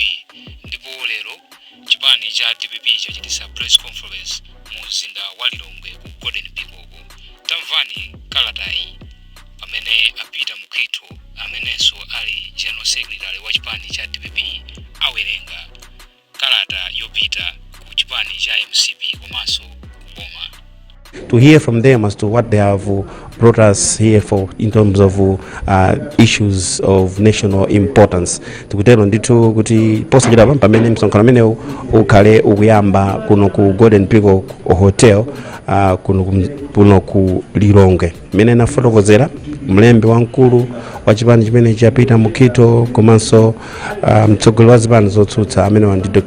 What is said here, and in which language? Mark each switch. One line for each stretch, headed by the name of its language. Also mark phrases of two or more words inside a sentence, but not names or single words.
Nyanja: Ndipo lero chipani cha DPP chachitisa
English: press conference
Nyanja: mu mzinda wa Lilongwe ku Golden Ndipo. Tamvani kalatayi pamene apita mukito amenenso ali
English: general secretary
Nyanja: wa chipani cha DPP awerenga kalata Yopita ku chipani cha MCP komanso boma.
English: To hear from them as to what they have brought us here for in terms of issues of national importance.
Nyanja: Tikutero ndithu kuti posachedwa pamene msonkhano amene ukhale ukuyamba kuno ku Golden Peacock Hotel kuno ku Lilongwe. Mene nafotokozera mlembi wamkulu wa chipani chimene chapita mukito komanso mtsogoleri wa zipani zotsutsa amene ndi Dr.